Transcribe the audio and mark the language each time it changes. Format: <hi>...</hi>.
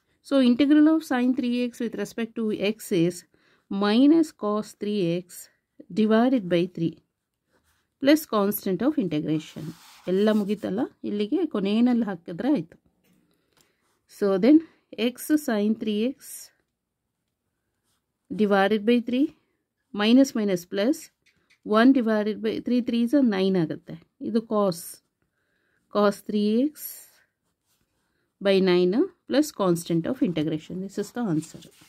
<en>So integral of sin 3x with respect to x is minus cos 3x divided by 3 plus constant of integration.</en> <kn>ಎಲ್ಲ ಮುಗಿತಲ್ಲ, ಇಲ್ಲಿಗೆ ಕೊನೆಯಲ್ಲಿ ಹಾಕಿದ್ರೆ ಆಯಿತು.</kn> <en>So then x sin 3x divided by 3 minus minus plus 1 divided by 3 3 is 9 ಆಗುತ್ತೆ. ಇದು cos 3x by 9 plus constant of integration. This is the answer.</en>